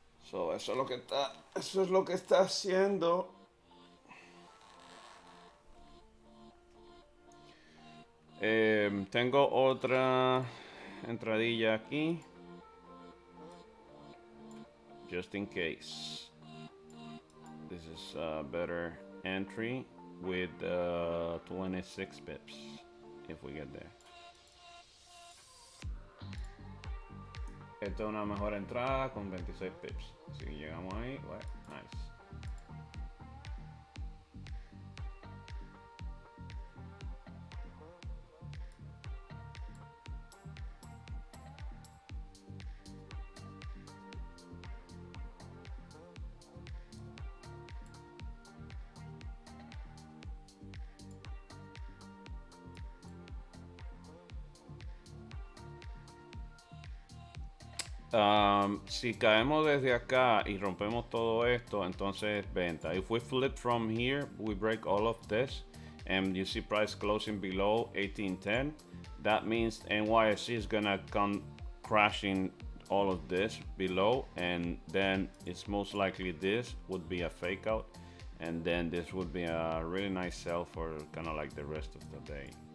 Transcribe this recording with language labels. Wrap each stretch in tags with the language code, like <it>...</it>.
<es>So eso es lo que está haciendo. Tengo otra entradilla aquí,</es> <en>just in case. This is a better entry with 26 pips if we get there.</en> <es>Esta es una mejor entrada con 26 pips. Si llegamos ahí,</es> <en>well, nice.</en> <es>Si caemos desde acá y rompemos todo esto, entonces venta.</es> <en>If we flip from here, we break all of this, and you see price closing below 1810. That means NYSE is gonna come crashing all of this below, and then it's most likely this would be a fake out, and then this would be a really nice sell for kind of like the rest of the day.</en>